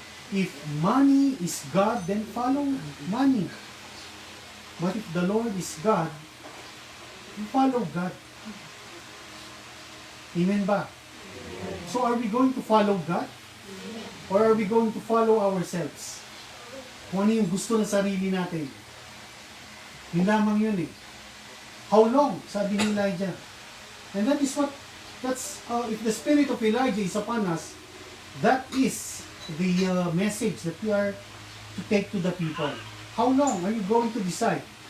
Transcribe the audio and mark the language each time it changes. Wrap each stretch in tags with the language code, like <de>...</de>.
<en>If money is God, then follow money. But if the Lord is God, you follow God. Amen ba? So are we going to follow God? Or are we going to follow ourselves?</en> <tl>Kung ano yung gusto ng sarili natin. Yun lamang yun eh.</tl> <en>How long?</en> <tl>Sabi ni Elijah.</tl> <en>And if the spirit of Elijah is upon us, that is the message that we are to take to the people. How long are you going to decide?</en>